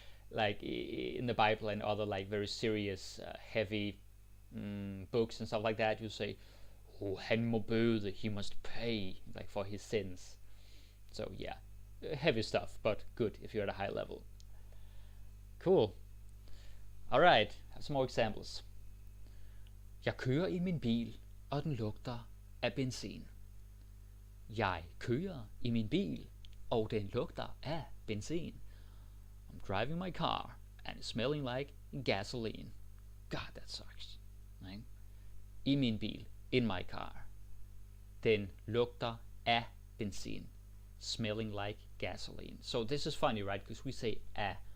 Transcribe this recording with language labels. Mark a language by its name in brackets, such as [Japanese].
[English] Like in the Bible and other like very serious, heavy books and stuff like that, you say, oh, [Danish] han må bøde, [English] he must pay, like for his sins. So yeah, heavy stuff, but good if you're at a high level. Cool. Alright, have some more examples. [Danish] Jeg kører i min bil, og den lugter af benzin. Jeg kører i min bil, og den lugter af benzin. [English] I'm driving my car, and it's smelling like gasoline. God, that sucks. Right? [Danish] I min bil, [English] in my car. [Danish] Den lugter af benzin. [English] Smelling like gasoline. So this is funny, right? Because we say ah.